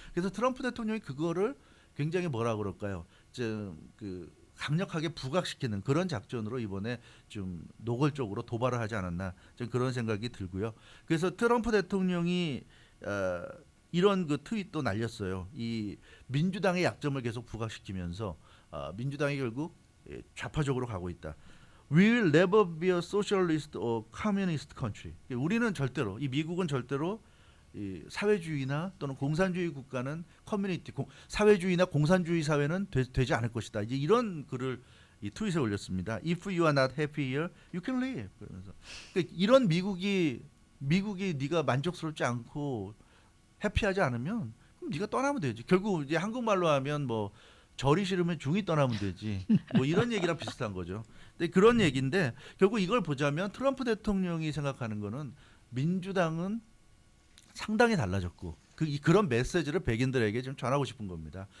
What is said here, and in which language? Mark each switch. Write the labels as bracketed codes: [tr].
[ko] 그래서 트럼프 대통령이 그거를 굉장히 뭐라 그럴까요? 그 강력하게 부각시키는 그런 작전으로 이번에 좀 노골적으로 도발을 하지 않았나 좀 그런 생각이 들고요. 그래서 트럼프 대통령이 이런 그 트윗도 날렸어요. 이 민주당의 약점을 계속 부각시키면서 민주당이 결국 좌파적으로 가고 있다. [en] We will never be a socialist or communist country. [ko] 우리는 절대로 이 미국은 절대로 이 사회주의나 또는 공산주의 국가는 커뮤니티 사회주의나 공산주의 사회는 되지 않을 것이다. 이제 이런 글을 이 트윗에 올렸습니다. [en] If you are not happy here, you can leave. [ko] 그러면서 그러니까 이런 미국이 네가 만족스럽지 않고 해피하지 않으면 그럼 네가 떠나면 되지. 결국 이제 한국말로 하면 뭐 절이 싫으면 중이 떠나면 되지. 뭐 이런 얘기랑 비슷한 거죠. 근데 그런 얘기인데 결국 이걸 보자면 트럼프 대통령이 생각하는 거는 민주당은 상당히 달라졌고 그런 메시지를 백인들에게 좀 전하고 싶은 겁니다.